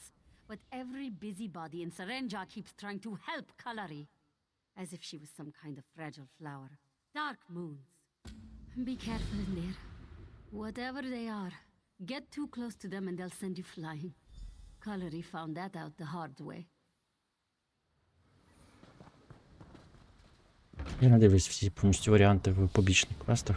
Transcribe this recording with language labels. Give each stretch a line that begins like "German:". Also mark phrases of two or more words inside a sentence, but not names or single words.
English: But every busybody in Serenja keeps trying to help Callery. As if she was some kind of fragile flower. Dark moons. Be careful in there. Whatever they are, get too close to them and they'll send you flying. Callery found that out the hard way.
Ukrainian: Я не дивлюсь всі повністю варіанти в побічних квестах.